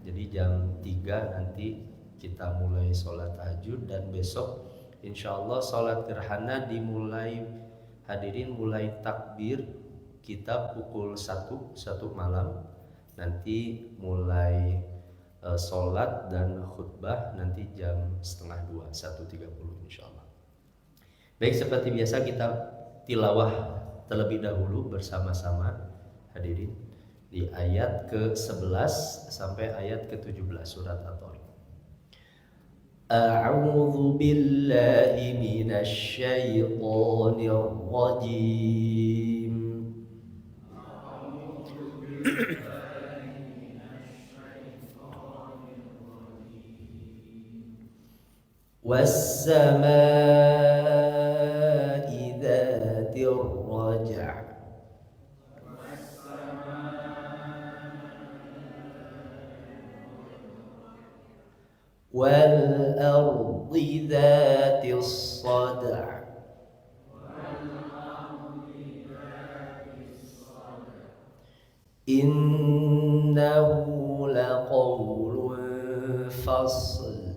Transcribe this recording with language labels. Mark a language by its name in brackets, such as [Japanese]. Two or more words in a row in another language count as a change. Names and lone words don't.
[Indonesian] Jadi jam 3 nanti kita mulai sholat tahajud, dan besok insyaallah sholat gerhana dimulai, hadirin mulai takbir kita pukul 1 malam, nanti mulai sholat dan khutbah nanti jam 1:30, 1:30 insyaallah. Baik, seperti biasa kita tilawah terlebih dahulu bersama-sama hadirin di ayat ke-11 sampai ayat ke-17 surat At-Thariq. [Arabic] أعوذ بالله من الشيطان الرجيم. والسماء ذات الرجع'. وَالْأَرْضِ ذَاتِ الصَّدْعِ إِنَّهُ لَقَوْلٌ فَصْلٌ